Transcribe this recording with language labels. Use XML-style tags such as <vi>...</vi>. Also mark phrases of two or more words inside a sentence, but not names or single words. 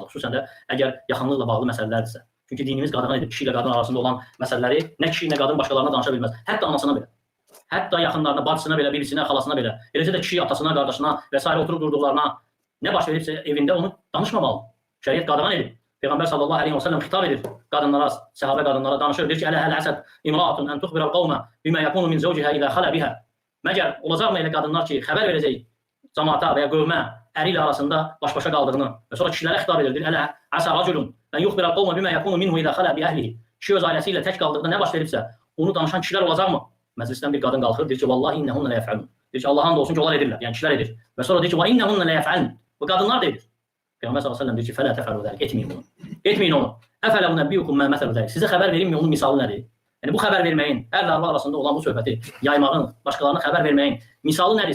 <az>Xüsusən də əgər yaxınlıqla bağlı məsələlərdirsə. Çünki dinimiz qadağan edib kişi ilə qadın arasında olan məsələləri nə kişi ilə qadın başqalarına danışa bilməz. Hətta anasına belə. Hətta yaxınlarına, bacısına belə, birisinə, xalasına belə. Eləcə də kişi atasına, qardaşına və s. oturub durduqlarına nə baş veribsə evində onu danışmamalı. Şəriət qadağan edib. Peyğəmbər</az> <ar>صلى الله عليه وسلم</ar> <az>xitab edir qadınlara, səhabə qadınlara danışır. Deyir ki,</az> <ar>"ألا هل عسى امرأة أن تخبر القوم بما يكون من زوجها إذا خلا بها."</ar> <az>Məgər olacaqmı elə qadınlar ki, xəbər verəcək cəmaata və ya qövmə əri ilə arasında baş-başa qaldığını və sonra kişilərə xitab edir.</az> <ar>ألا عسى رجل أن يخبر القوم بما يكون منه إذا خلا بأهله.</ar> <az>Kişi öz ailəsi ilə tək qaldıqda nə baş veribsə, onu danışan kişilər olacaqmı? Məclisdən bir qadın qalxır, deyir ki,</az> <ar>"والله إنهن ليفعلن."</ar> <az>Deyir ki, Allah'ın da olsun ki, onlar edirlər. Yəni kişilər edir. Və sonra deyir ki,</az> <ar>"وإنهن ليفعلن."</ar> <az>Bu qadınlar da edir. Peyğəmbər</az> <ar>صلى الله عليه وسلم</ar> <az>deyir ki,</az> <ar>"فلا تفعلوا ذلك."</ar> <az>Etməyin bunu. Etməyin onu.</az> <ar>أفلا أنبئكم ما مثل ذلك.</ar> <az>Sizə xəbər verim mi onun misalı nədir? Yəni bu xəbər verməyin, ərlə arvad arasında olan bu söhbəti yaymağın, başqalarına xəbər verməyin misalı nədir?</az>